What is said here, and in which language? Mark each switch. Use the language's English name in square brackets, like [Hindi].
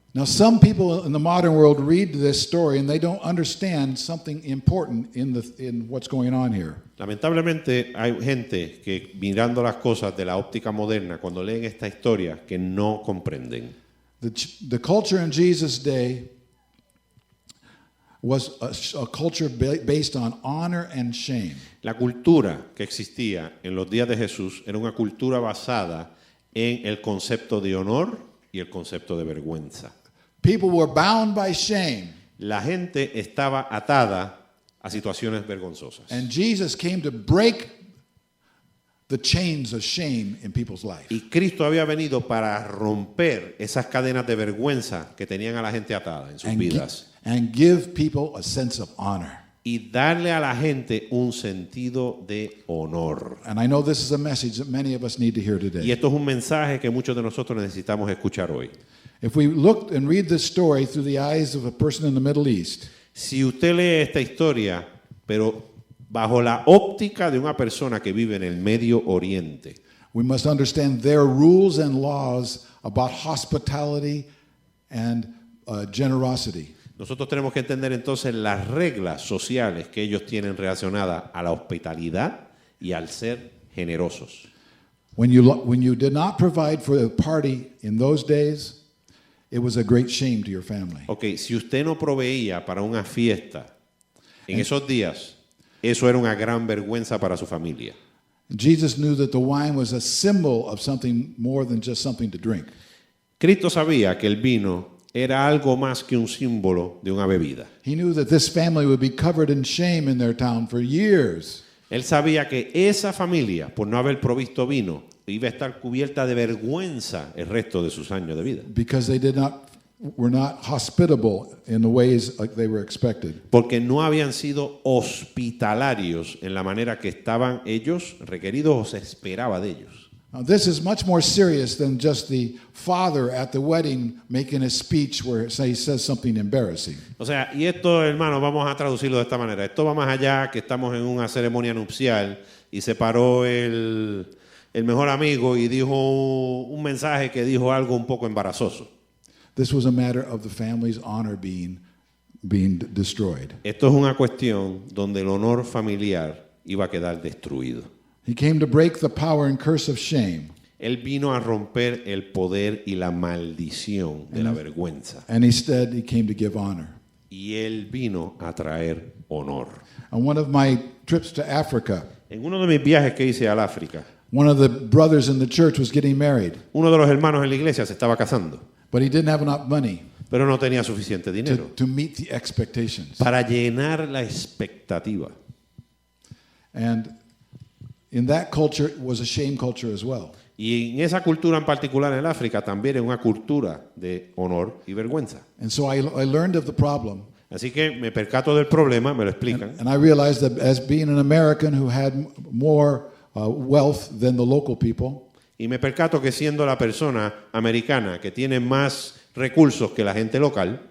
[English] Now, some people in the modern world read this story and they don't understand something important in what's going on here. [Spanish] Lamentablemente hay gente que mirando las cosas de la óptica moderna, cuando leen esta historia, que no comprenden. [English] The culture in Jesus' day was a culture based on honor and shame. [Spanish] La cultura que existía en los días de Jesús era una cultura basada en el concepto de honor y el concepto de vergüenza. [English] People were bound by shame, [Spanish] La gente estaba atada a situaciones vergonzosas. [English] and Jesus came to break the chains of shame in people's life. [Spanish] Y Cristo había venido para romper esas cadenas de vergüenza que tenían a la gente atada en sus vidas [English] And give people a sense of honor. [Spanish] y darle a la gente un sentido de honor. [English] And I know this is a message that many of us need to hear [Spanish] Y [English] today. [Spanish] esto es un mensaje que muchos de nosotros necesitamos escuchar hoy. [English] If we look and read this story through the eyes of a person in the Middle East, [Spanish] Si usted lee esta historia, pero bajo la óptica de una persona que vive en el Medio Oriente, [English] we must understand their rules and laws about hospitality and generosity. [Spanish] nosotros tenemos que entender entonces las reglas sociales que ellos tienen relacionadas a la hospitalidad y al ser generosos. [English] When you did not provide for a party in those days, it was a great shame to your family. [Spanish] Ok, si usted no proveía para una fiesta en esos días, eso era una gran vergüenza para su familia. [English] Jesus knew that the wine was a symbol of something more than just something to drink. [Spanish] Cristo sabía que el vino era algo más que un símbolo de una bebida. [English] He knew that this family would be covered in shame in their town for years. [Spanish] Él sabía que esa familia, por no haber provisto vino, iba a estar cubierta de vergüenza el resto de sus años de vida. [English] Because they did not were not hospitable in the ways like they were expected. [Spanish] Porque no habían sido hospitalarios en la manera que estaban ellos requeridos o se esperaba de ellos. [English] Now, this is much more serious than just the father at the wedding making a speech where he says something embarrassing. [Spanish] O sea, y esto, hermanos, vamos a traducirlo de esta manera. Esto va más allá, que estamos en una ceremonia nupcial y se paró el mejor amigo y dijo un mensaje que dijo algo un poco embarazoso. [English] This was a matter of the family's honor being destroyed. [Spanish] Esto es una cuestión donde el honor familiar iba a quedar destruido. [English] He came to break the power and curse of shame. [Spanish] Él vino a romper el poder y la maldición de la vergüenza. [English] And instead, he came to give honor. [Spanish] Y él vino a traer honor. [English] On one of my trips to Africa, [Spanish] En uno de mis viajes que hice al África, [English] one of the brothers in the church was getting married, [Spanish] uno de los hermanos en la iglesia se estaba casando, [English] but he didn't have enough money [Spanish] pero no tenía suficiente dinero [English] to meet the expectations. [Spanish] para llenar la expectativa. [English] And in that culture, it was a shame culture as well. [Spanish] Y en esa cultura en particular en el África también es una cultura de honor y vergüenza. [English] And so I learned of the problem. [Spanish] Así que me percato del problema, me lo explican. [English] And I realized that as being an American who had more wealth than the local people, [Spanish] Y me percato que siendo la persona americana que tiene más recursos que la gente local,